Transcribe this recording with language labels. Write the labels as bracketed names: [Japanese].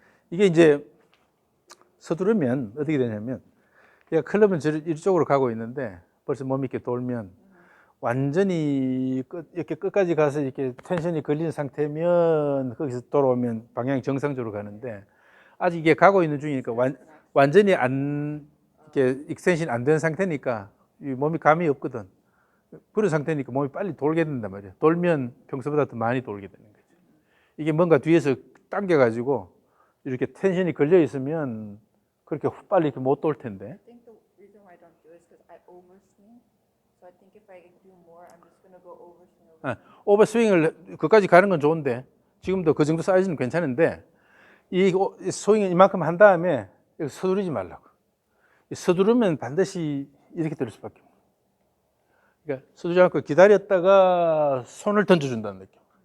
[Korean] 이게 이제 서두르면 어떻게 되냐면, 얘가 클럽은 이쪽으로 가고 있는데 벌써 몸이 이렇게 돌면 완전히 이렇게 끝까지 가서 이렇게 텐션이 걸린 상태면 거기서 돌아오면 방향이 정상적으로 가는데, 아직 이게 가고 있는 중이니까 완전히 이렇게 익스텐션 안 된 상태니까 이 몸이 감이 없거든. 그런 상태니까 몸이 빨리 돌게 된단 말이야. 돌면 평소보다 더 많이 돌게 되는 거지. 이게 뭔가 뒤에서 당겨가지고 이렇게 텐션이 걸려 있으면 그렇게 빨리 이렇게 못 돌 텐데. [English] I think the reason why I don't do it is because I overswing. So I think if I do more, I'm just gonna go overswing. [Korean] 오버스윙을 그까지 가는 건 좋은데 지금도 그 정도 사이즈는 괜찮은데 이 스윙을 이만큼 한 다음에 서두르지 말라고. 서두르면 반드시 이렇게 될 수밖에 없어. 그러니까 서두르지 않고 기다렸다가 손을 던져준다는 느낌.